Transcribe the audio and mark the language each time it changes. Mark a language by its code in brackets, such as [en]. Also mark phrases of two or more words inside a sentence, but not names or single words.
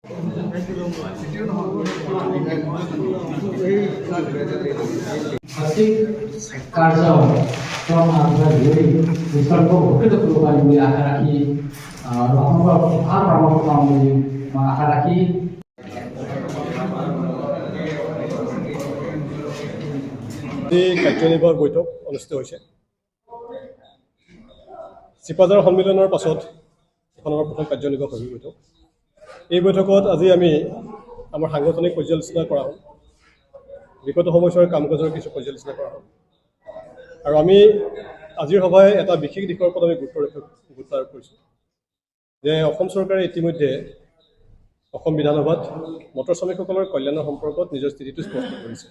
[bn] কার্য আপনার বিকল্প উপকৃত করব আমি আশা রাখি আপনার ভাল পরামর্শ আমি আশা রাখি [as] কাৰ্যনিৰ্বাহক বৈঠক অনুষ্ঠিত হৈছে। চিপাঝাৰ সন্মিলনৰ পাছত এখন আমাৰ প্ৰথম কাৰ্যনিৰ্বাহক বৈঠক। এই বৈঠকত আজি আমি আমাৰ সাংগঠনিক পৰ্যালোচনা কৰা হ'ল, বিগত সময়ছোৱাৰ কাম কাজৰ কিছু পৰ্যালোচনা কৰা হ'ল আৰু আমি আজিৰ সভায় এটা বিশেষ দিশৰ ওপৰত আমি গুৰুত্ব আৰোপ কৰিছোঁ যে অসম চৰকাৰে ইতিমধ্যে অসম বিধানসভাত মটৰ শ্ৰমিকসকলৰ কল্যাণৰ সম্পৰ্কত নিজৰ স্থিতিটো স্পষ্ট কৰিছে।